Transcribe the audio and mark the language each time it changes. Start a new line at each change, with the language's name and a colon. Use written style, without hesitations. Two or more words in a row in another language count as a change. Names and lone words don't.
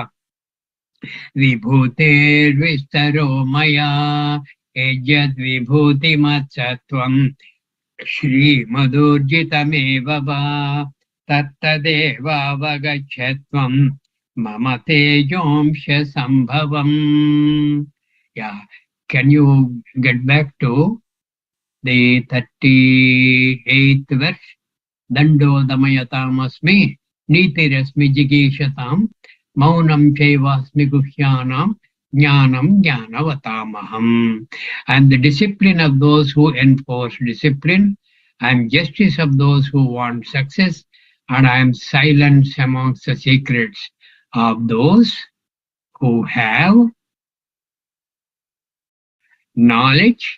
Sanskrit: विभूतेर्विस्तरो मया यद्विभूतिमत्सत्त्वं श्रीमदूर्जितमेव वा तत्तदेव अवगच्छत्वं मम तेजोंश सम्भवम्.
English: Yeah. Can you get back to the 38th verse?
Sanskrit: दण्डो दमयतामस्मि नीतिरस्मि जिगीषताम् मौनं चैवास्मि गुह्यानां ज्ञानं ज्ञानवतामहम्.
English: I am the discipline of those who enforce discipline. I am justice of those who want success, and I am silence amongst the secrets of those who have knowledge.